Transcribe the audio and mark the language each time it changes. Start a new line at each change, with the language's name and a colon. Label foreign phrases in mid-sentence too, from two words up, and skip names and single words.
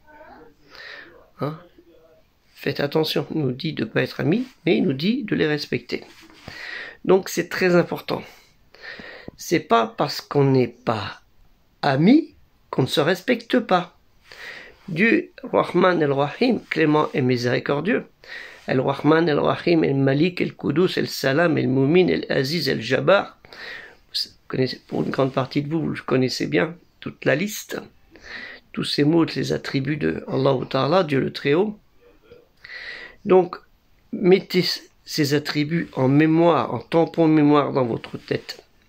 French: Faites attention, il nous dit de ne pas être amis, mais il nous dit de les respecter. Donc c'est très important. C'est pas parce qu'on n'est pas amis qu'on ne se respecte pas. Dieu,
Arabic: رحمن الرحيم,
French: clément et miséricordieux,
Arabic: الرحمن، الرحيم، الملك، القدوس، السلام، المؤمن، العزيز, El-Jabbar.
French: Pour une grande partie de vous, vous connaissez bien toute la liste. Tous ces mots, les attributs de
Arabic: الله تعالى,
French: Dieu le Très-Haut. Donc, mettez ces attributs en mémoire, en tampon de mémoire dans votre tête.